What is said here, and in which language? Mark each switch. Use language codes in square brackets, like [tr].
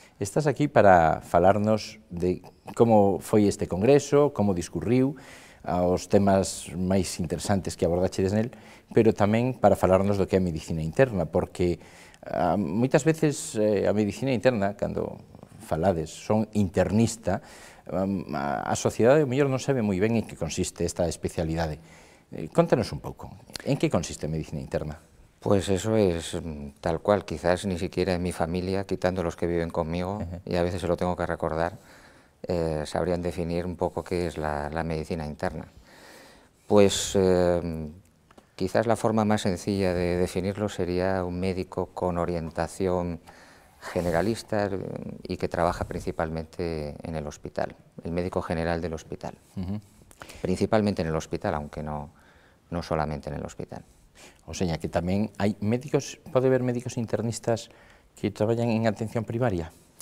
[gl] Estás aquí para falarnos de como foi este congreso, como discurriu, os temas máis interesantes que abordachedes nel, pero tamén para falarnos do que é a medicina interna, porque moitas veces a medicina interna, cando falades, son internista, a sociedade, o mellor, non sabe moi ben en que consiste esta especialidade. Contanos un pouco, en que consiste a medicina interna? [es] Pues eso es tal cual, quizás ni siquiera en mi familia, quitando los que viven conmigo, y a veces se lo tengo que recordar, sabrían definir un poco qué es la medicina interna. Pues quizás la forma más sencilla de definirlo sería un médico con orientación generalista y que trabaja principalmente en el hospital, el médico general del hospital. Principalmente en el hospital, aunque no solamente en el hospital. [gl] O sea, que tamén hai médicos, pode haber médicos internistas que traballan en atención primaria?